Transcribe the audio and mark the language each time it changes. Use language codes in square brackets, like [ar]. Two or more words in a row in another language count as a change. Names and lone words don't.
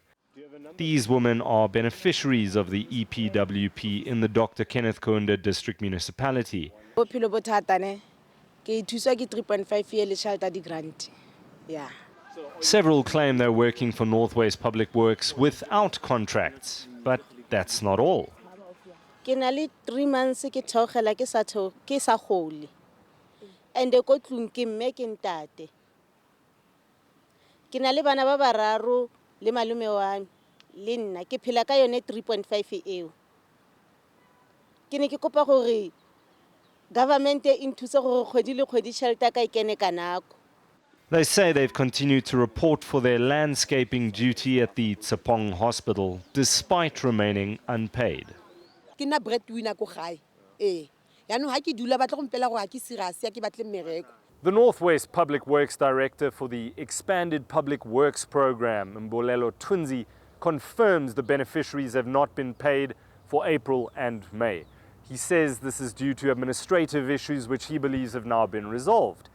[en] These women are beneficiaries of the EPWP in the Dr. Kenneth Kaunda District Municipality. Several claim they're working for Northwest Public Works without contracts, but that's not all. [tn] Ke na le 3 months ke theogela ke sa gole and ko tlung ke mme ke ntate ke na le bana ba bararo le malume wa le nna ke phela ka yone 3.5 eo ke ne ke kopa gore government e nthusa gore kgwedi le kgwedi shelter ka ikene ka nako. [en] They say they've continued to report for their landscaping duty at the Tsapong Hospital despite remaining unpaid. [tn] Ke na breadwinner ko gae yaanong ha ke dula batla go mpela gore ha ke serious ya ke batle mmereko. [en] The Northwest Public Works Director for the Expanded Public Works Program, Mbolelo Tunzi, confirms the beneficiaries have not been paid for April and May. He says this is due to administrative issues which he believes have now been resolved.